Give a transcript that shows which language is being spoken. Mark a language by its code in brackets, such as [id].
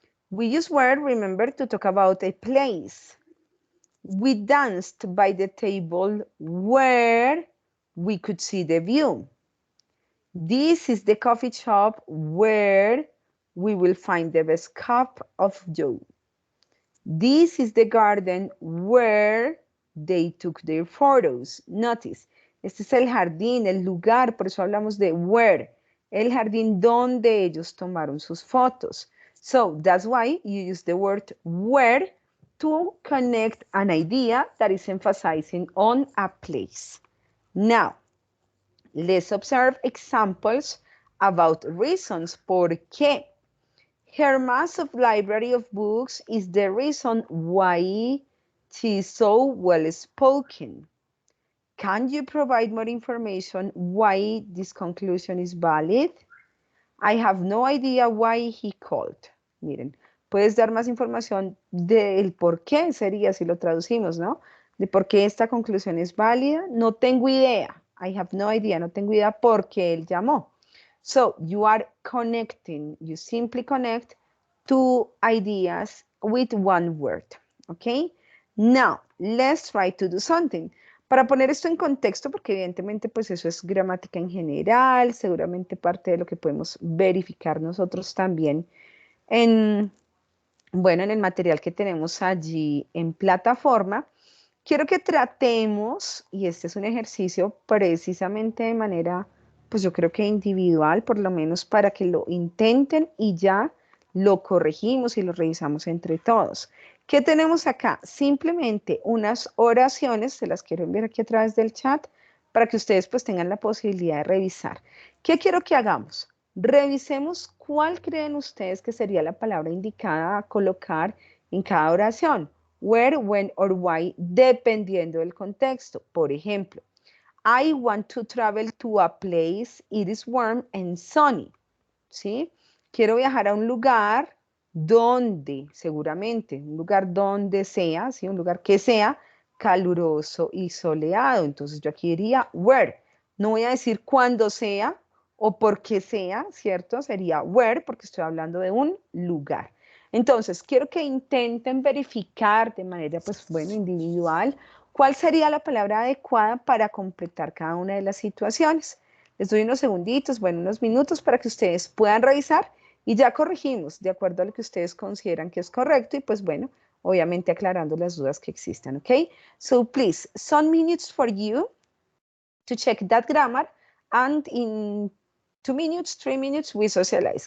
[en] We use where, remember, to talk about a place. We danced by the table where we could see the view. This is the coffee shop where we will find the best cup of joe. This is the garden where they took their photos. [es] Notice, este es el jardín, el lugar, por eso hablamos de where, el jardín donde ellos tomaron sus fotos. [en] So that's why you use the word where to connect an idea that is emphasizing on a place. Now, let's observe examples about reasons. [es] ¿Por qué? [en] Her massive library of books is the reason why she is so well spoken. Can you provide more information why this conclusion is valid? I have no idea why he called. [es] Miren, puedes dar más información del por qué sería si lo traducimos, ¿no? De por qué esta conclusión es válida. No tengo idea. [en] I have no idea. [es] No tengo idea por qué él llamó. [en] So you are connecting. You simply connect two ideas with one word. Okay? Now, let's try to do something. [es] Para poner esto en contexto, porque evidentemente pues eso es gramática en general, seguramente parte de lo que podemos verificar nosotros también en Bueno, en el material que tenemos allí en plataforma, quiero que tratemos, y este es un ejercicio precisamente de manera, pues yo creo que individual, por lo menos para que lo intenten y ya lo corregimos y lo revisamos entre todos. ¿Qué tenemos acá? Simplemente unas oraciones, se las quiero enviar aquí a través del chat, para que ustedes pues tengan la posibilidad de revisar. ¿Qué quiero que hagamos? Revisemos cuál creen ustedes que sería la palabra indicada a colocar en cada oración. [en] Where, when, or why, [es] dependiendo del contexto. Por ejemplo, [en] I want to travel to a place, it is warm and sunny. [es] ¿Sí? Quiero viajar a un lugar donde, seguramente, un lugar donde sea, ¿sí? Un lugar que sea caluroso y soleado. Entonces yo aquí diría where. No voy a decir cuándo sea o porque sea, ¿cierto? Sería where porque estoy hablando de un lugar. Entonces, quiero que intenten verificar de manera, pues, bueno, individual, cuál sería la palabra adecuada para completar cada una de las situaciones. Les doy unos segunditos, bueno, unos minutos para que ustedes puedan revisar y ya corregimos de acuerdo a lo que ustedes consideran que es correcto y pues bueno, obviamente aclarando las dudas que existan, ¿ok? [en] So please, some minutes for you to check that grammar and in 2 minutes, 3 minutes, we socialize.